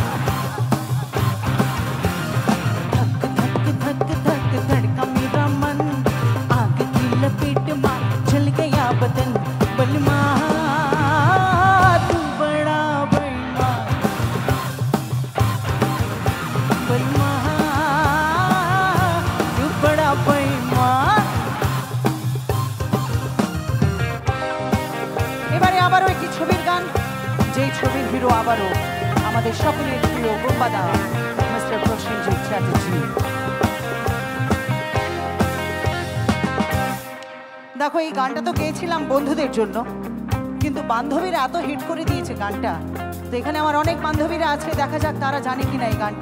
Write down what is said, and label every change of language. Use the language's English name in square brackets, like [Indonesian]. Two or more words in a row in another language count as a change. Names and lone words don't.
[Hindi] धड़का मेरा मन आग की लपेट में जल गया बदन बलमा तू बड़ा बेईमान बलमा तू बड़ा बेईमान। [Bangla] এবারে আবারও একটি ছবির গান, যেই ছবির হিরো আবারও আমাদের সকলের প্রিয় বুম্বাদা মিস্টার প্রসেনজিৎ চ্যাটার্জি। দেখো এই গানটা তো গেয়েছিলাম বন্ধুদের জন্য, কিন্তু বান্ধবীরা এত হিট করে দিয়েছে গানটা, তো এখানে আমার অনেক বান্ধবীরা আছে, দেখা যাক তারা জানে কিনা এই গানটা।